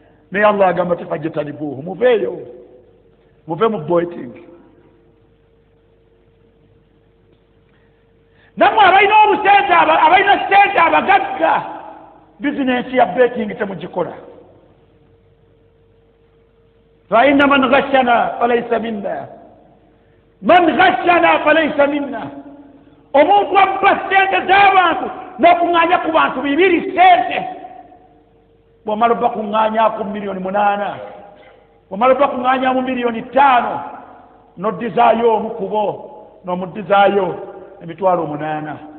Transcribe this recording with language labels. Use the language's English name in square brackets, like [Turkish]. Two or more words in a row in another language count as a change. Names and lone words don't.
[Ganda] Naye Allah agamba nti "فاجتنبوه"، muveeyo, muve mu beting. Nammwe abalina obusente, aba-, abalina sente abagagga, bizinensi ya beting temugikola. [Arabic] "فإن من غشنا فليس منا. من غشنا فليس منا." [Ganda] Omuntu abba sente z'abantu n'okuŋŋaanya ku bantu bibiri sente. Bw'omala obba kuŋŋaanyaku miliyoni munaana, bw'omala obba kuŋŋaanyamu miliyoni ttaano, n'oddizaayo omu ku bo, n'omuddizaayo emitwalo munaana.